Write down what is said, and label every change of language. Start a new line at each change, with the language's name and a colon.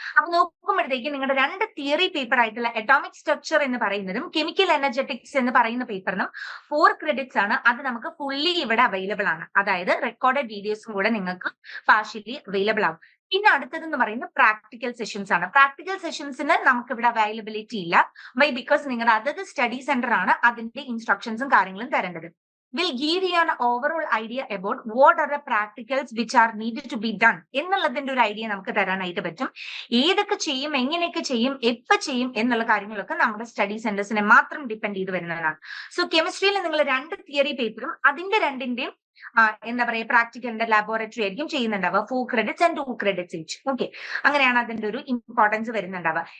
Malayalam: അപ്പൊ നോക്കുമ്പോഴത്തേക്കും നിങ്ങളുടെ രണ്ട് തിയറി പേപ്പർ ആയിട്ടുള്ള അറ്റോമിക് സ്ട്രക്ചർ എന്ന് പറയുന്നതും കെമിക്കൽ എനർജറ്റിക്സ് എന്ന് പറയുന്ന പേപ്പറിനും 4 ക്രെഡിറ്റ്സ് ആണ്. അത് നമുക്ക് ഇവിടെ അവൈലബിൾ ആണ്. അതായത് റെക്കോർഡഡ് വീഡിയോസും കൂടെ നിങ്ങൾക്ക് പാർഷ്യലി അവൈലബിൾ ആവും. പിന്നെ അടുത്തതെന്ന് പറയുന്നത് പ്രാക്ടിക്കൽ സെഷൻസ് ആണ്. പ്രാക്ടിക്കൽ സെഷൻസിന് നമുക്ക് ഇവിടെ അവൈലബിലിറ്റി ഇല്ല. വൈ? ബിക്കോസ് നിങ്ങളുടെ അതത് സ്റ്റഡി സെന്റർ ആണ് അതിന്റെ ഇൻസ്ട്രക്ഷൻസും കാര്യങ്ങളും തരേണ്ടത്.
English: will give you an overall idea about what are the practicals which are needed to be done
Malayalam: എന്നുള്ളതിന്റെ ഒരു ഐഡിയ നമുക്ക് തരാനായിട്ട് പറ്റും. ഏതൊക്കെ ചെയ്യും, എങ്ങനെയൊക്കെ ചെയ്യും, എപ്പോ ചെയ്യും എന്നുള്ള കാര്യങ്ങളൊക്കെ നമ്മുടെ സ്റ്റഡി സെന്റേഴ്സിനെ മാത്രം ഡിപ്പെൻഡ് ചെയ്ത് വരുന്നതാണ്. സോ കെമിസ്ട്രിയിൽ നിങ്ങൾ 2 തിയറി പേപ്പറും അതിന്റെ രണ്ടിന്റെയും എന്താ പറയാ പ്രാക്ടിക്കലിന്റെ ലാബോറട്ടറി ആയിരിക്കും ചെയ്യുന്നുണ്ടാവുക.
English: 4 credits and 2 credits each.
Malayalam: Okay, അങ്ങനെയാണ് അതിന്റെ ഒരു ഇമ്പോർട്ടൻസ് വരുന്നുണ്ടാവുക.